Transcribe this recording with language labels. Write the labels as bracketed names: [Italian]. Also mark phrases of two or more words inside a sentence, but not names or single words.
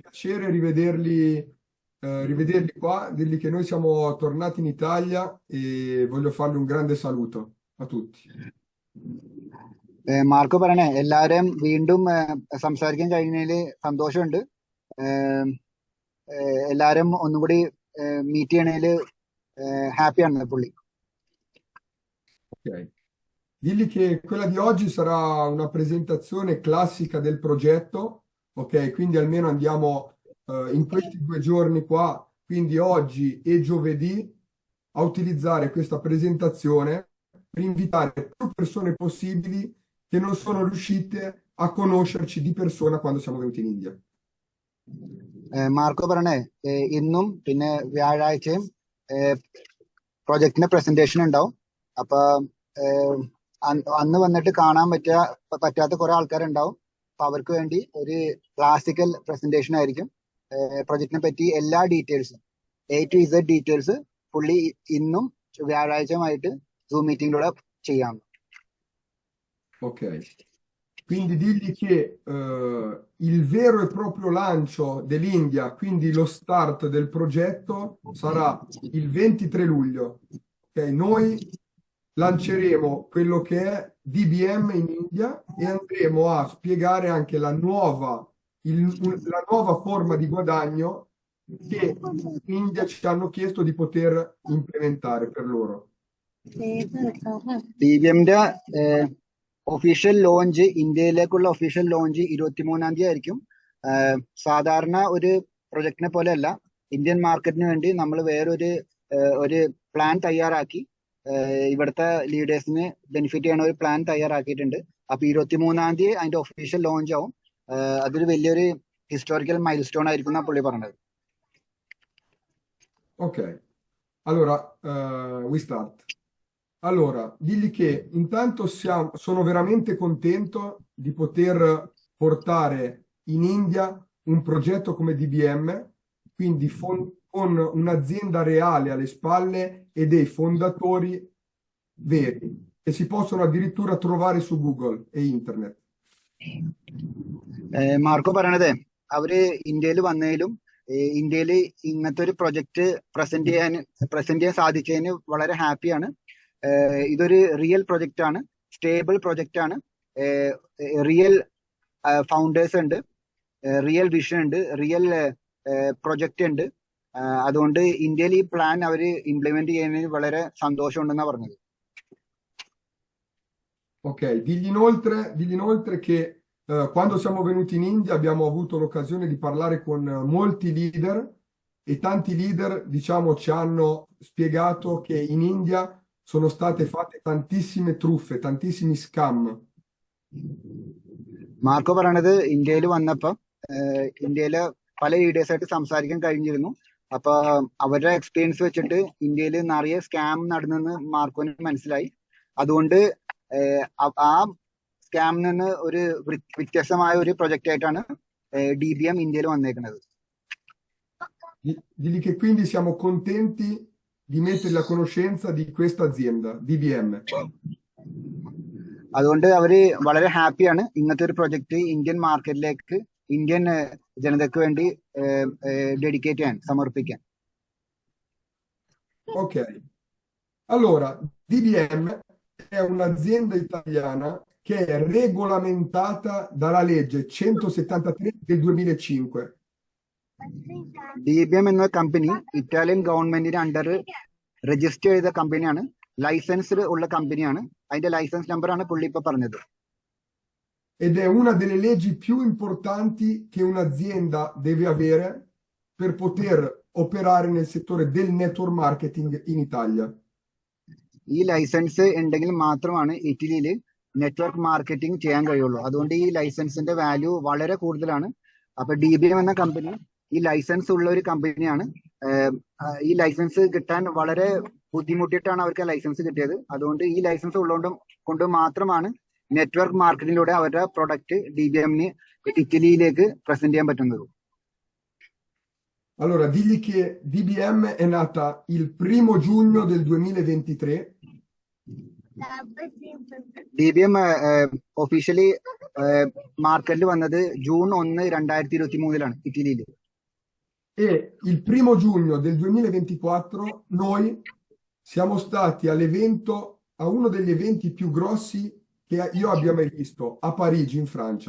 [Italian] piacere rivederli qua, dirgli che noi siamo tornati in Italia e voglio fargli un grande saluto a tutti. [Malayalam] മാർക്ക് പറയണേ എല്ലാവരെയും വീണ്ടും സംസാരിക്കാൻ കഴിഞ്ഞതിൽ സന്തോഷമുണ്ട്. എല്ലാവരും ഒന്നുകൂടി മീറ്റ് ചെയ്യണതിൽ ഹാപ്പിയാണ് പുള്ളി. [Italian] Ok. Digli che quella di oggi sarà una presentazione classica del progetto, ok? Quindi almeno andiamo in questi 2 giorni qua, quindi oggi e giovedì, a utilizzare questa presentazione per invitare più persone possibili che non sono riuscite a conoscerci di persona quando siamo venuti in India. [Malayalam] മാർക്ക് പറയണേ ഇന്നും പിന്നെ വ്യാഴാഴ്ചയും [English] project presentation [Malayalam] ഉണ്ടാവും. അപ്പൊ അന്ന് വന്നിട്ട് കാണാൻ പറ്റാത്ത കുറെ ആൾക്കാരുണ്ടാവും. അപ്പൊ അവർക്ക് വേണ്ടി ഒരു [English] classical presentation [Malayalam] ആയിരിക്കും. പ്രൊജക്ടിനെ പറ്റി എല്ലാ ഡീറ്റെയിൽസും [English] A to Z details [Malayalam] പുള്ളി ഇന്നും വ്യാഴാഴ്ചയുമായിട്ട് സൂം മീറ്റിംഗിലൂടെ ചെയ്യാം. [Italian] Ok, quindi digli che il vero e proprio lancio dell'India, quindi lo start del progetto, sarà il 23 luglio. Ok, noi lanceremo quello che è DBM in India e andremo a spiegare anche la nuova forma di guadagno che in India ci hanno chiesto di poter implementare per loro. [Malayalam] DBMന്റെ [English] official launch, [Malayalam] ഇന്ത്യയിലേക്കുള്ള [English] official launch [Malayalam] 23-ാം തീയതി ആയിരിക്കും. സാധാരണ ഒരു പ്രൊജക്ടിനെ പോലെയല്ല, ഇന്ത്യൻ മാർക്കറ്റിന് വേണ്ടി നമ്മൾ ഒരു പ്ലാൻ തയ്യാറാക്കി ഇവിടുത്തെ ലീഡേഴ്സിന് ബെനിഫിറ്റ് ചെയ്യണ ഒരു പ്ലാൻ തയ്യാറാക്കിയിട്ടുണ്ട്. അപ്പൊ 23-ാം തീയതി അതിന്റെ [English] official launch [Malayalam] ആവും. അതൊരു വലിയൊരു [English] historical milestone [Malayalam] ആയിരിക്കും എന്നാണ് പുള്ളി പറഞ്ഞത്. [Italian] Ok, allora [English] we start. [Italian] Allora, digli che intanto sono veramente contento di poter portare in India un progetto come DBM, quindi con un'azienda reale alle spalle e dei fondatori veri, che si possono addirittura trovare su Google e internet. [Malayalam] മാർക്കോ പറയണത് അവര് ഇന്ത്യയിൽ വന്നതിലും ഇന്ത്യയിൽ ഇങ്ങനത്തെ ഒരു [English] project present [Malayalam] ചെയ്യാൻ സാധിച്ചതിന് വളരെ ഹാപ്പിയാണ്. ഇതൊരു [English] real project [Malayalam] ആണ്, [English] stable project [Malayalam] ആണ്, [English] real founders [Malayalam] ഉണ്ട്, [English] real vision [Malayalam] ഉണ്ട്, [English] real project [Malayalam] ഉണ്ട്. അതുകൊണ്ട് ഇന്ത്യയിൽ ഈ പ്ലാൻ അവര് ഇംപ്ലിമെന്റ് ചെയ്യുന്നതിന് വളരെ സന്തോഷമുണ്ടെന്നാണ് പറഞ്ഞത്. [Italian] Ok, digli inoltre che quando siamo venuti in India abbiamo avuto l'occasione di parlare con molti leader e tanti leader, diciamo, ci hanno spiegato che in India sono state fatte tantissime truffe, tantissimi scam. [Malayalam] മാർക്കോ പറയണത് ഇന്ത്യയിൽ വന്നപ്പോ ഇന്ത്യയിലെ പല ലീഡേഴ്സായിട്ട് സംസാരിക്കാൻ കഴിഞ്ഞിരുന്നു. അപ്പൊ അവരുടെ എക്സ്പീരിയൻസ് വെച്ചിട്ട് ഇന്ത്യയിൽ നിറയെ സ്കാം നടന്നെന്ന് മാർക്കോന് മനസ്സിലായി. അതുകൊണ്ട് ആ സ്കാമിൽ നിന്ന് ഒരു വ്യത്യസ്തമായ ഒരു പ്രൊജക്റ്റ് ആയിട്ടാണ് DBM ഇന്ത്യയിൽ വന്നേക്കുന്നത്. [Italian] Digli che quindi siamo contenti di metterli a conoscenza di questa azienda, DBM. [Malayalam] അതുകൊണ്ട് അവര് വളരെ ഹാപ്പിയാണ് ഇങ്ങനത്തെ ഒരു പ്രൊജക്ട് ഇന്ത്യൻ മാർക്കറ്റിലേക്ക് ഇന്ത്യൻ ജനതയ്ക്ക് വേണ്ടി ഡെഡിക്കേറ്റ് ചെയ്യാൻ, സമർപ്പിക്കാൻ. [Italian] Ok, allora DBM è un'azienda italiana che è regolamentata dalla legge 173 del 2005. [Malayalam] DBM എന്ന കമ്പനി ഇറ്റാലിയൻ ഗവൺമെന്റിന്റെ [English] under register [Malayalam] ചെയ്ത കമ്പനിയാണ്, ലൈസൻസ്ഡ് ഉള്ള കമ്പനിയാണ്. അതിന്റെ ലൈസൻസ് നമ്പറാണ് പുള്ളി ഇപ്പൊ പറഞ്ഞത്. [Italian] Ed è una delle leggi più importanti che un'azienda deve avere per poter operare nel settore del [English] network marketing [Italian] in Italia. [Malayalam] ഈ ലൈസൻസ് ഉണ്ടെങ്കിൽ മാത്രമാണ് ഇറ്റലിയിൽ [English] network marketing [Malayalam] ചെയ്യാൻ കഴിയുള്ളൂ. അതുകൊണ്ട് ഈ ലൈസൻസിന്റെ വാല്യൂ വളരെ കൂടുതലാണ്. അപ്പൊ DBM എന്ന കമ്പനി ഈ ലൈസൻസ് ഉള്ള ഒരു കമ്പനിയാണ്. ഈ ലൈസൻസ് കിട്ടാൻ വളരെ ബുദ്ധിമുട്ടിയിട്ടാണ് അവർക്ക് ലൈസൻസ് കിട്ടിയത്. അതുകൊണ്ട് ഈ ലൈസൻസ് കൊണ്ട് മാത്രമാണ് നെറ്റ്വർക്ക് മാർക്കറ്റിംഗിലൂടെ അവരുടെ പ്രൊഡക്റ്റ് DBMന് ഇറ്റലിയിലേക്ക് പ്രസന്റ് ചെയ്യാൻ പറ്റുന്നത്. [Italian] Allora, digli che DBM è nata il 1° giugno del 2023 [Malayalam] DBM ഒഫീഷ്യലി മാർക്കറ്റിൽ വന്നത് ജൂൺ 1, 2023 ഇറ്റലിയിൽ. [Italian] E il 1° giugno del 2024 noi siamo stati all'evento, a uno degli eventi più grossi che io abbia mai visto, a Parigi, in Francia.